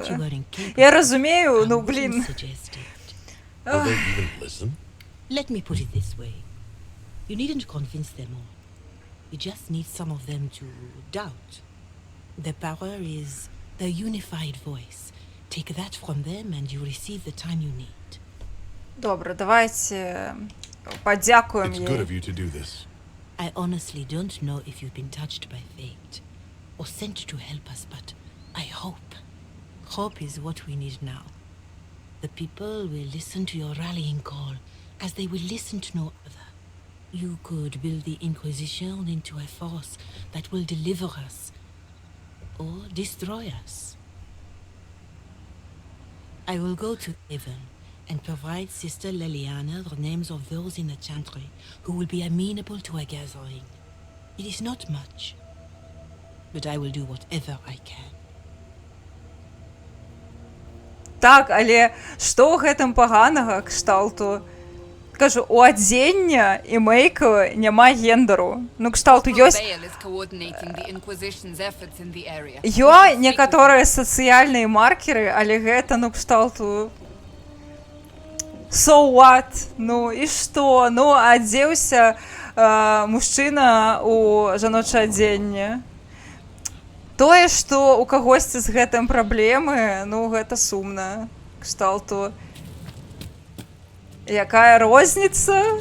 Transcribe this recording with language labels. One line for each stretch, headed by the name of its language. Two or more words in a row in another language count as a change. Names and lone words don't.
Ukrainian: Я розумію, ну, блін.
English: Let me put it this way. You needn't convince them all. You just need some of them to doubt. The power is the unified voice. Take that from them and you receive the time you need.
Ukrainian: Добре, давайте подякуємо
English: It's good of
Ukrainian: їй.
English: you to do this. I honestly don't know if you've been touched by fate or sent to help us, but I hope. Hope is what we need now. The people will listen to your rallying call as they will listen to no other. You could build the Inquisition into a force that will deliver us or destroy us. I will go to Haven and provide Sister Leliana the names of those in the Chantry who will be amenable to a gathering. It is not much, but I will do whatever I can.
Belarusian: Так, але што ў гэтым паганага кшталту? Кажу, у адзення і мейку няма гендеру. Ну, кшталту ёсць...
English: Bale is coordinating the Inquisition's efforts in the area.
Belarusian: Некаторыя сацыяльныя маркеры, але гэта, ну, кшталту...
English: So what?
Belarusian: Ну, і што? Ну, адзеўся мужчына у жаночае адзенне. Тое, што у кагосьці з гэтым праблемы, ну, гэта сумна. Кшталту... Якая розніца?